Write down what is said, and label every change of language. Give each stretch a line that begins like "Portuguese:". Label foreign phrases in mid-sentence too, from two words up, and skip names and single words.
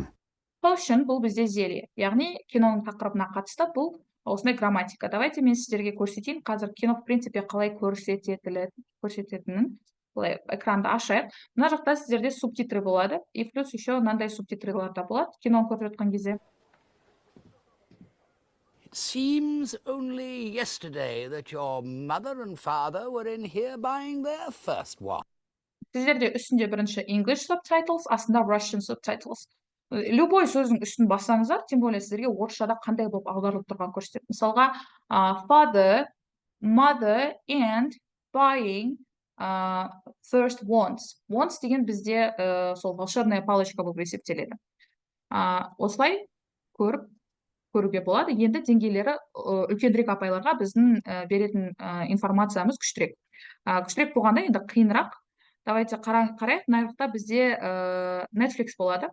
Kazakh: Potion бұл бізде зелье. Яғни киноның тақырыбына қатысты бұл осындай грамматика. Давайте мен сіздерге көрсетейін. Қазір кино
Russian: в принципе
Kazakh: қалай көрсететінін. Экранды ашайық. Мына жақта сіздерде субтитры болады.
Russian: И плюс еще
Kazakh: мынандай субтитрылар да болады. Киноны көріп жатқан кезде.
English: It seems only yesterday that your mother and father were in here buying their first one.
Kazakh: Сіздерде үстінде бірінші
English: English subtitles,
Kazakh: астында
English: Russian subtitles.
Kazakh: Любой сөздің үстін бассаңыздар,
Russian: тем более
Kazakh: сіздерге орысшада қандай болып аударылып тұрған көрсетеді. Мысалға,
English: father, mother and buying first once.
Kazakh: Once деген бізде сол
Russian: волшебная палочка
Kazakh: болып есептеледі. Осылай көруге болады. Енді деңгейлері үлкенірек апайларға біздің беретін информациямыз күштірек. Күштірек болғанда енді қиынырақ. Давайте қарайық. Мына жақта бізде Netflix болады.